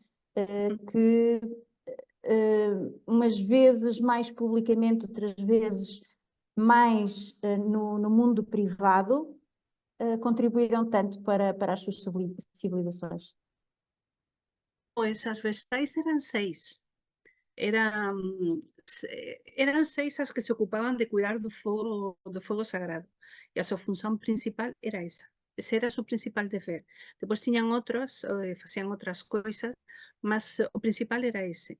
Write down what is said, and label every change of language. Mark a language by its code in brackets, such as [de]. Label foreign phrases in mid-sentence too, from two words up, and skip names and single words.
[pt] Que umas vezes mais publicamente, outras vezes mais no mundo privado, contribuíram tanto para as suas civilizações? [gl] Pois as vegetais eran 6. Eran 6 as que se ocupaban de cuidar do fogo sagrado. E a súa función principal era esa. Ese era o seu principal deber. Depois tiñan outros, facían outras coisas, mas o principal era ese.